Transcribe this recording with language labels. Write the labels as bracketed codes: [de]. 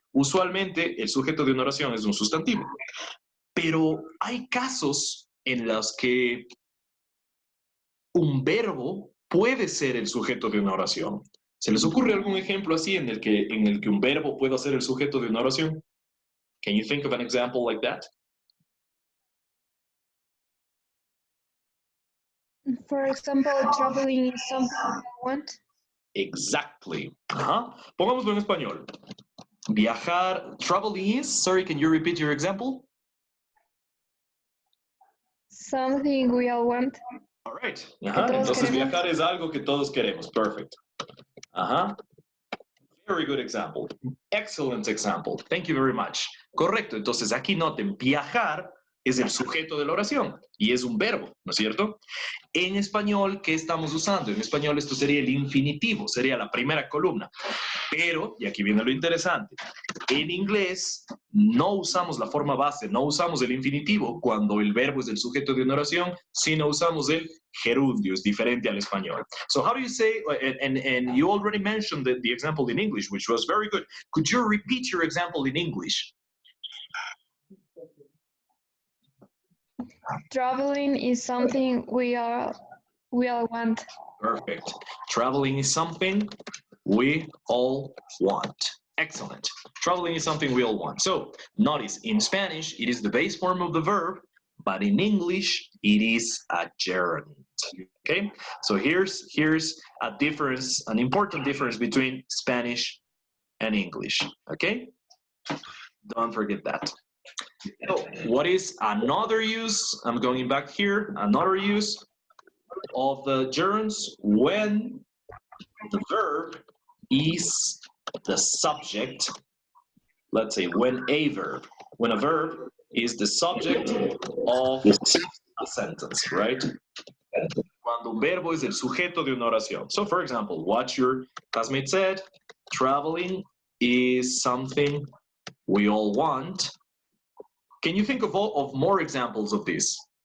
[es] Usualmente el sujeto de una oración es un sustantivo. Pero hay casos en los que un verbo puede ser el sujeto de una oración. ¿Se les ocurre algún ejemplo así en el que un verbo pueda ser el sujeto de una oración? [en] Can you think of an example like that? For example, traveling is something I want. Exactly. [es] Pongámoslo en español. Viajar, [en] traveling is, sorry, can you repeat your example? Something we all want. All right. [es] queremos. Entonces viajar es algo que todos queremos. [en] Perfect. Very good example. Excellent example. Thank you very much. Correcto. [es] Entonces aquí noten, viajar es el sujeto de la oración y es un verbo, ¿no es cierto? En español, ¿qué estamos usando? En español esto sería el infinitivo, sería la primera columna. Pero, y aquí viene lo interesante, en inglés no usamos la forma base, no usamos el infinitivo cuando el verbo es el sujeto de una oración, sino usamos el gerundio, es diferente al español. [en] So how do you say, and you already mentioned the example in English, which was very good. Could you repeat your example in English? Traveling is something we all want. Perfect. Traveling is something we all want. Excellent. Traveling is something we all want. So notice in Spanish, it is the base form of the verb, but in English, it is a gerund. Okay? So here's a difference, an important difference between Spanish and English. Okay? Don't forget that. So what is another use? I'm going back here. Another use of the gerunds when the verb is the subject. Let's say when a verb is the subject of a sentence, right? [es] Cuando un verbo es el sujeto de una oración. [en] So for example, what your classmate said, traveling is something We all want. Can you think of more examples of this?